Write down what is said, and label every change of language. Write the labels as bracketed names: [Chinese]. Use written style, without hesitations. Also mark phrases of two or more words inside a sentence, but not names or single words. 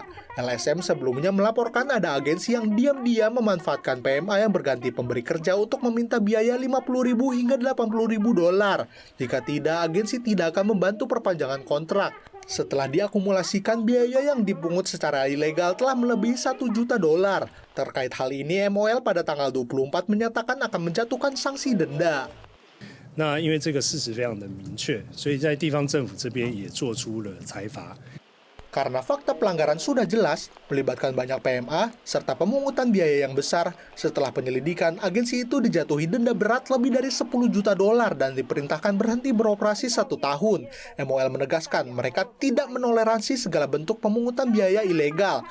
[Indonesian] LSM sebelumnya melaporkan ada agensi yang diam-diam memanfaatkan PMA yang berganti pemberi kerja untuk meminta biaya 50.000 hingga 80.000 dolar. Jika tidak, agensi tidak akan membantu perpanjangan kontrak. Setelah diakumulasikan, biaya yang dipungut secara ilegal telah melebihi 1 juta dolar. Terkait hal ini, MOL pada tanggal 24 menyatakan akan menjatuhkan sanksi denda. [Chinese] 那因为这个事实非常的明确，所以在地方政府这边也做出了裁罚。 [Indonesian] Karena fakta pelanggaran sudah jelas, melibatkan banyak PMA, serta pemungutan biaya yang besar, setelah penyelidikan, agensi itu dijatuhi denda berat lebih dari 10 juta dolar dan diperintahkan berhenti beroperasi 1 tahun. MOL menegaskan mereka tidak menoleransi segala bentuk pemungutan biaya ilegal.